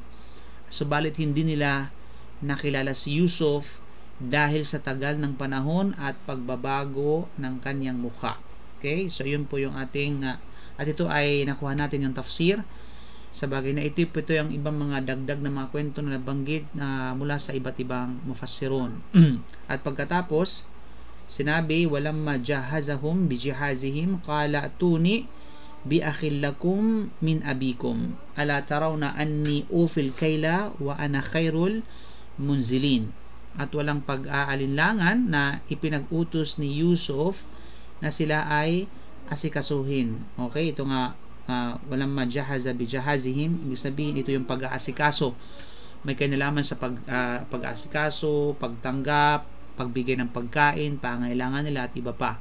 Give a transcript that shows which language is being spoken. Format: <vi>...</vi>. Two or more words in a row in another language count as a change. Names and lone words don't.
<tl>Subalit hindi nila nakilala si Yusuf dahil sa tagal ng panahon at pagbabago ng kanyang mukha.</tl> <en>Okay, so</en> <tl>yun po yung ating at ito ay nakuha natin yung tafsir. Sa bagay na ito yung ibang mga dagdag na mga kwento na nabanggit mula sa iba't ibang mufassirun. At pagkatapos sinabi,</tl> <ar>ولما جهزهم بجهازهم قال ائتوني بأخ لكم من أبيكم ألا ترون أني أوفي الكيل وأنا خير المنزلين.</ar> <tl>At walang pag-aalinlangan na ipinag-utos ni Yusuf na sila ay asikasuhin. Okay, ito nga walang</tl> <ar>ما جهز بجهازهم,</ar> <tl>ibig sabihin ito yung pag-aasikaso. May kinalaman sa pag-aasikaso, pagtanggap, pagbigay ng pagkain, pangailangan nila at iba pa.</tl>